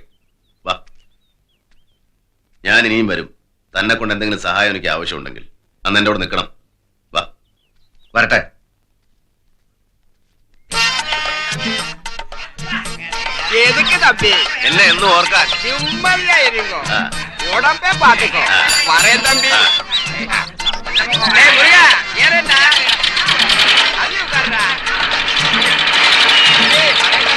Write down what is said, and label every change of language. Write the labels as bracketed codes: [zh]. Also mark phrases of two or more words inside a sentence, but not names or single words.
[ml] വാ, ഞാൻ ഇനിയും വരും. തന്നെ കൊണ്ട് എന്തെങ്കിലും സഹായം എനിക്ക് ആവശ്യമുണ്ടെങ്കിൽ അന്ന് എന്നോട് നിൽക്കണം. വാ, വരട്ടെ. എന്നെ എന്നും ഓർക്കാൻ. [ta] உடம்பே பாத்துக்கோ. வரேன் தம்பி. முருகா ஏறா. அது உட்கார்றா.